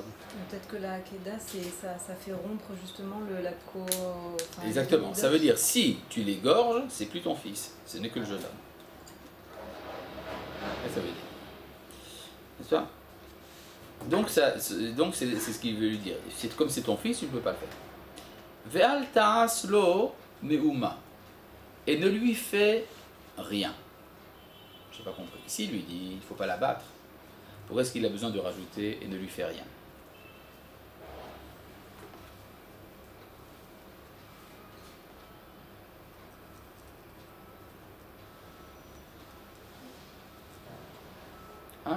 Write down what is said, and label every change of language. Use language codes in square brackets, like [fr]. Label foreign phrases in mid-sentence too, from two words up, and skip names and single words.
[fr] Peut-être que la Hakeda, ça fait rompre justement Exactement. Ça veut dire, si tu l'égorges, c'est plus ton fils. Ce n'est que le jeune homme. Et ça veut dire. N'est-ce pas? Donc, c'est ce qu'il veut lui dire. Comme c'est ton fils, tu ne peux pas le faire. [he] ואל תעש לו מאומה. [fr] Et ne lui fais rien. Je n'ai pas compris. Ici, il lui dit, il ne faut pas la battre. Pourquoi est-ce qu'il a besoin de rajouter et ne lui fait rien? Hein?